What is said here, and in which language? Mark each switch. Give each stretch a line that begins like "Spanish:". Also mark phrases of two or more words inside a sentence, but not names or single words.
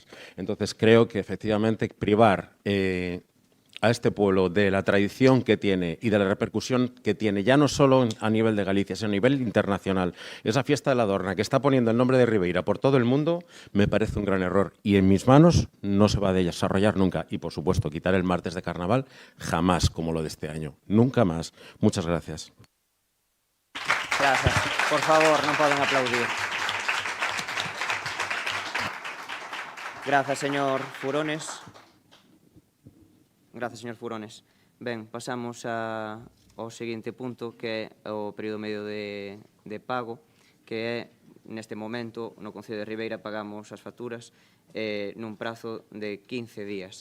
Spanish: Entonces, creo que, efectivamente, privar a este pueblo de la tradición que tiene y de la repercusión que tiene, ya no solo a nivel de Galicia, sino a nivel internacional, esa fiesta de la Dorna que está poniendo el nombre de Ribeira por todo el mundo, me parece un gran error. Y en mis manos no se va a desarrollar nunca. Y, por supuesto, quitar el martes de carnaval jamás, como lo de este año. Nunca más. Muchas gracias. Gracias. Por favor,
Galician: non poden aplaudir.
Spanish: Gracias, señor Furones. Gracias, señor Furones.
Galician: Ben, pasamos ao seguinte punto, que é o período medio de pago, que é, neste momento, no Concello de Ribeira, pagamos as facturas nun prazo de 15 días.